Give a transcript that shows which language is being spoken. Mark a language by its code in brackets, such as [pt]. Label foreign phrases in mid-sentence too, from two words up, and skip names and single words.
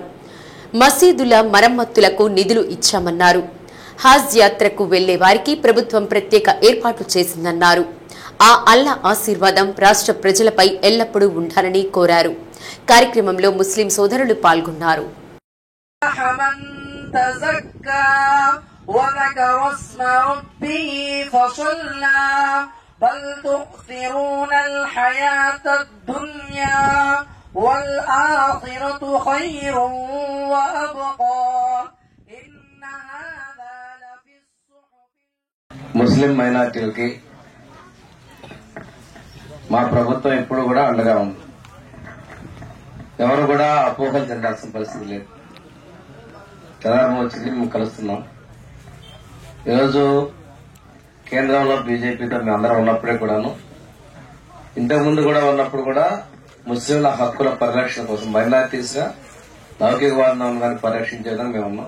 [te] మసీదుల మరమ్మతులకు నిధులు ఇచ్చామన్నారు. హజ్ యాత్రకు వెళ్లే వారికి ప్రభుత్వం ప్రత్యేక ఏర్పాట్లు చేసిందన్నారు. ఆ అల్లా ఆశీర్వాదం రాష్ట్ర ప్రజలపై ఎల్లప్పుడూ ఉండాలని కోరారు. కార్యక్రమంలో ముస్లిం సోదరులు పాల్గొన్నారు. [ar] بل تؤثرون الحياة الدنيا والآخرة خير وأبقى إن هذا لفي الصحف. [te] ముస్లిం మైనారిటీలకి మా ప్రభుత్వం ఎప్పుడు కూడా అండగా ఉంది. ఎవరు కూడా అపోహలు చెందాల్సిన పరిస్థితి లేదు. తెలంగాణ వచ్చింది, మేము కలుస్తున్నాం. ఈరోజు కేంద్రంలో బీజేపీతో మేము అందరం ఉన్నప్పుడే కూడాను, ఇంతకుముందు కూడా ఉన్నప్పుడు కూడా ముస్లింల హక్కుల పరిరక్షణ కోసం మైనారిటీస్ గా లౌకికవాదాన్ని పరిరక్షించేదని మేము ఉన్నాం.